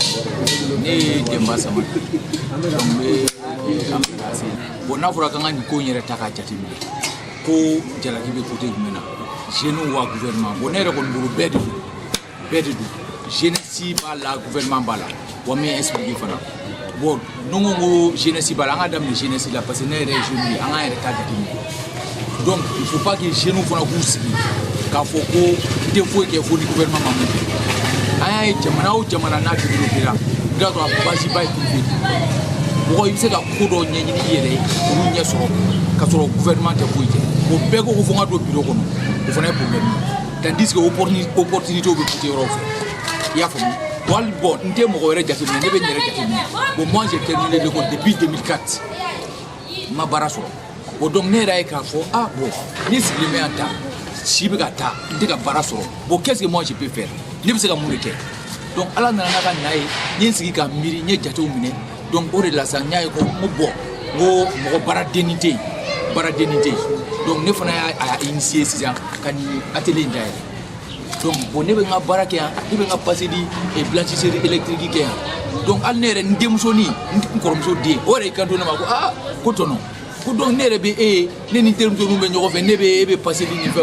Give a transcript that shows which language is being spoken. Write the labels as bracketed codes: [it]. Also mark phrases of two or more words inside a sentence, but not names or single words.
[bm] Ne ye Demba Sama bon n'a fɔra k'an ka nin ko in yɛrɛ ta k'a jateminɛ ko jalaki bɛ côté jumɛn na jeunes wa gouvernement bon ne yɛrɛ kɔni bolo bɛɛ de don jeunesse b'a la gouvernement b'a la wa n bɛ expliquer fana bon n'o ko jeunesse b'a la an ka daminɛ jeunesse la parce que ne yɛrɛ ye jeune ye an k'an yɛrɛ ta jateminɛ donc [fr] il faut pas que [bm] jeunes fana k'u sigi k'a fɔ ko n tɛ foyi kɛ fo ni gouvernement ma mun kɛ an y'a ye jamana o jamana n'a développera i ka sɔrɔ a base ba ye privé mɔgɔ I bɛ se ka ko dɔ ɲɛɲini I yɛrɛ ye olu ɲɛ sɔrɔ ka sɔrɔ gouvernement tɛ foyi kɛ o bɛɛ ko fo n ka don bureau kɔnɔ o fana ye problème [fr] tandis que opportunité [bm] bɛ coûter yɔrɔ fɛ I y'a faamu wali bon n tɛ mɔgɔ wɛrɛ jateminɛ ne bɛ n yɛrɛ jateminɛ bon [fr] moi j'ai terminé l'école depuis 2004 [bm] n ma baara sɔrɔ bon donc ne yɛrɛ ye k'a fɔ ah bon ni sigilen bɛ yan ta si bɛ ka taa n tɛ ka baara sɔrɔ bon [fr] qu'est-ce que moi je peux faire [bm] ne bɛ se ka mun de kɛ donc ala nana n'a ka na ye n ye n sigi ka miiri n ye jatew minɛ donc o de la sa n y'a ye ko n ko bon n ko mɔgɔ baaradenni tɛ yen baaradenni tɛ yen donc ne fana y'a initier sisan ka nin atelier in dayɛlɛ donc bon ne bɛ n ka baara kɛ yan ne bɛ n ka passer di [fr] blanchisserie électrique [bm] kɛ yan donc hali ne yɛrɛ n denmusonin n kɔrɔmuso den o yɛrɛ y'i kanto ne ma ko ah ko tɔnɔ ko donc ne yɛrɛ bɛ e ye ne ni n terimusoninw bɛ ɲɔgɔn fɛ ne bɛ e bɛ passer di nin